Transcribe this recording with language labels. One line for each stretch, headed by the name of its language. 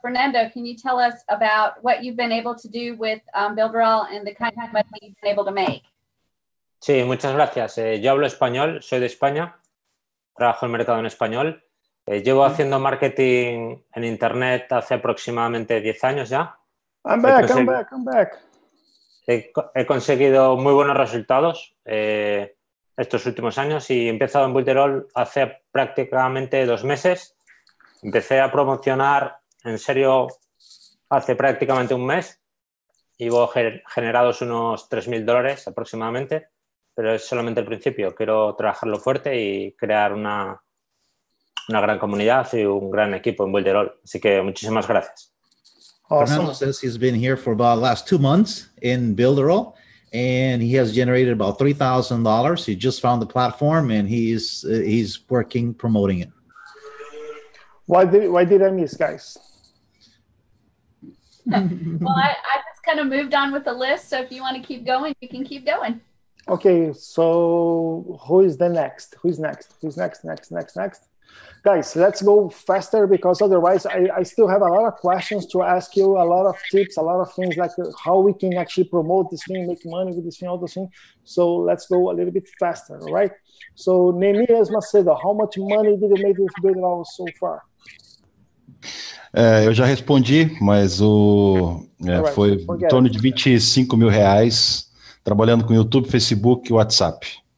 English: Fernando, can you tell us about what you've been able to do with Builderall and the kind of money you've been able to make?
Spanish: Sí, muchas gracias. Yo hablo español, soy de España, trabajo en el mercado en español. Llevo haciendo marketing en Internet hace aproximadamente 10 años ya.
English: I'm back.
Spanish: He conseguido muy buenos resultados estos últimos años y he empezado en Builderall hace prácticamente 2 meses. Empecé a promocionar en serio hace prácticamente un mes y hubo generados unos $3,000 aproximadamente, pero es solamente el principio. Quiero trabajarlo fuerte y crear una gran comunidad y un gran equipo en Builderall. Así que muchísimas gracias.
English: Awesome. Fernando says he's been here for about the last 2 months in Builderall, and he has generated about $3,000. He just found the platform, and he's working promoting it. Why did I miss, guys? Well, I just kind of moved on with the list. So if you want to keep going, you can keep going. Okay, so who is the next? Who's next? Next. Guys, let's go faster because otherwise I still have a lot of questions to ask you, a lot of tips, a lot of things like how we can actually promote this thing, make money with this thing, all those things. So let's go a little bit faster, all right? So Neemias Macedo, how much money did you make with Builderall so far?
Portuguese: Eu já respondi, mas foi em torno de R$25 mil, trabalhando com YouTube, Facebook e WhatsApp.